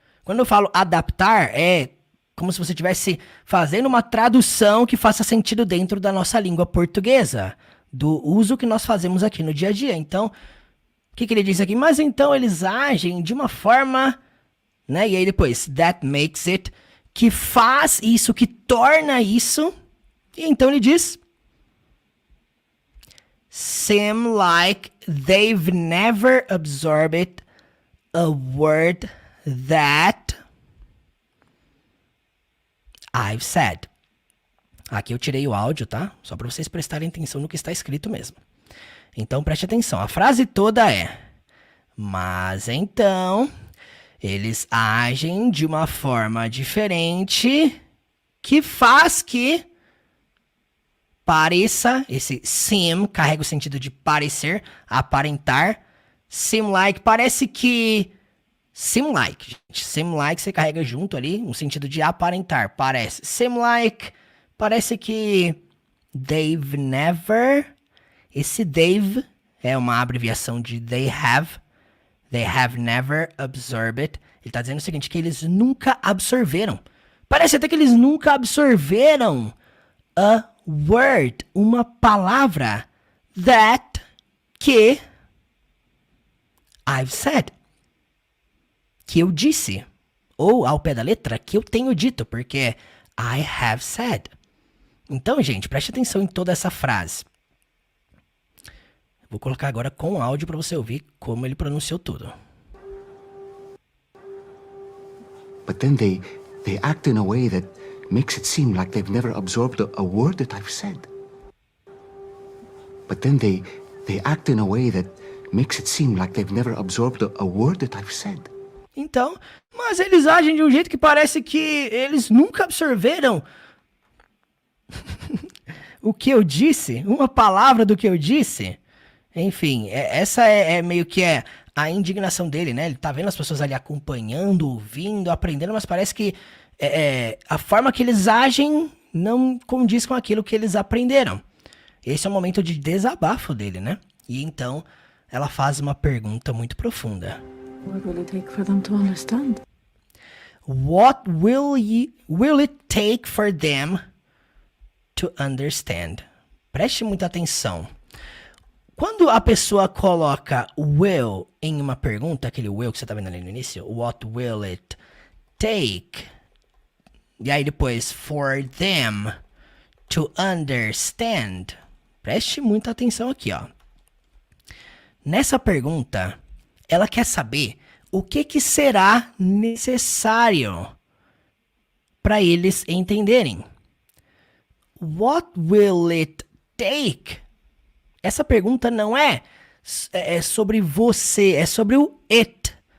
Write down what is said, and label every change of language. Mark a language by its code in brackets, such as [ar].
[pt] Quando eu falo adaptar, é como se você estivesse fazendo uma tradução que faça sentido dentro da nossa língua portuguesa, do uso que nós fazemos aqui no dia a dia. Então, o que ele diz aqui? Mas então eles agem de uma forma, né? E aí depois, [en] that makes it, [pt] que faz isso, que torna isso. E então ele diz, [en] seem like they've never absorbed a word that I've said. [pt] Aqui eu tirei o áudio, tá? Só para vocês prestarem atenção no que está escrito mesmo. Então preste atenção. A frase toda é: mas então eles agem de uma forma diferente que faz que pareça, esse seem carrega o sentido de parecer, aparentar. [en] Seem like, [pt] parece que... [en] Seem like, [pt] gente. Seem like você carrega junto ali, um sentido de aparentar, parece. [en] Seem like, [pt] parece que [en] they've never... [pt] Esse [en] they've [pt] é uma abreviação de [en] they have. They have never absorbed. [pt] Ele está dizendo o seguinte, que eles nunca absorveram. Parece até que eles nunca absorveram [en] a word, [pt] uma palavra, [en] that, [pt] que [en] I've said, [pt] que eu disse, ou ao pé da letra, que eu tenho dito, porque [en] I have said. [pt] Então, gente, preste atenção em toda essa frase. Vou colocar agora com áudio para você ouvir como ele pronunciou tudo. [en] But then they act in a way that makes it seem like they've never absorbed a word that I've said. But then they act in a way that makes it seem like they've never absorbed a word that I've said. [pt] Então, mas eles agem de um jeito que parece que eles nunca absorveram o que eu disse, uma palavra do que eu disse. Enfim, essa é meio que a indignação dele, né? Ele tá vendo as pessoas ali acompanhando, ouvindo, aprendendo, mas parece que a forma que eles agem não condiz com aquilo que eles aprenderam. Esse é o momento de desabafo dele, né? E então ela faz uma pergunta muito profunda. [en] What will it take for them to understand? What will it take for them to understand? [pt] Preste muita atenção. Quando a pessoa coloca will em uma pergunta, aquele will que você tá vendo ali no início, [en] what will it take? [pt] E aí depois, [en] for them to understand. [pt] Preste muita atenção aqui, ó. Nessa pergunta, ela quer saber o que será necessário para eles entenderem. [en] What will it take? [pt] Essa pergunta não é sobre você, é sobre o it.